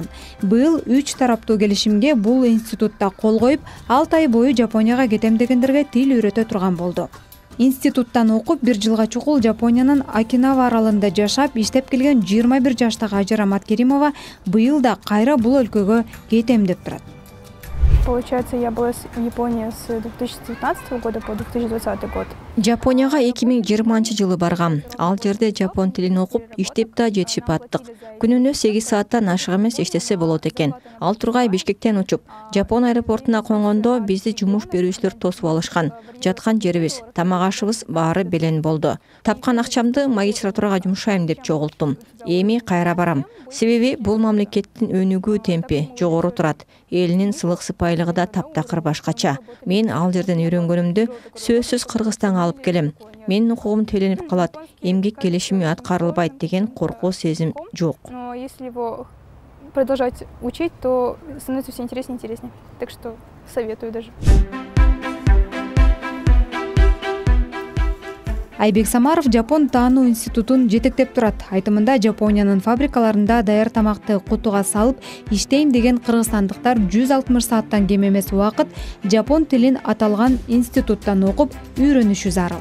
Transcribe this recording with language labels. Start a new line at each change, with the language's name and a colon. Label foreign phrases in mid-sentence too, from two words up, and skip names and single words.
Kyrgyz: Быйыл 3 тараптуу келишимге бул институтта кол коюп, 6 ай бою Жапонияга кетем дегендерге тил үйрөтө турган болду. Институттан окуп 1 жылга чукул Жапониянын Окинава аралында жашап, иштеп келген 21 жаштагы Ажар Аматкеримова быйыл да кайра бул өлкөгө кетем деп турат.
Russian: Получается, я была в Японии с 2019 года по 2020 год.
Kyrgyz: Жапонияга 2020-жылы баргам. Ал жерде жапон тилин окуп, иштеп да жетишип аттык. Күнүнө 8 сааттан ашык эмес иштесе болот экен. Ал тургай Бишкектен учуп, Жапон аэропортуна конгондо бизди жумуш берүүчүлөр тосуп алышкан. Жаткан жерибиз, тамак ашыбыз баары белен болду. Тапкан акчамды магистратурага жумшайм деп чогулттум. Эми кайра барам. Себеби бул мамлекеттин өнүгүү темпи жогору турат. Элинин сылык сыпайылыгы да таптакыр башкача. Мен ал жерден үйрөнгөнүмдү сөзсүз Кыргызстанга алып келем. Менин укугум теленип калат, эмгек келишими аткарылбайт деген коркуу сезим жок.
Russian: Но если его продолжать учить, то становится все интереснее и интереснее. Так что советую даже.
Kyrgyz: Айбек Самаров Жапон таануу институтун жетектеп турат. Айтымында Жапониянын фабрикаларында даяр тамакты кутуга салып иштейм деген кыргызстандыктар 160 сааттан кем эмес убакыт жапон тилин аталган институттан окуп үйрөнүшү зарыл.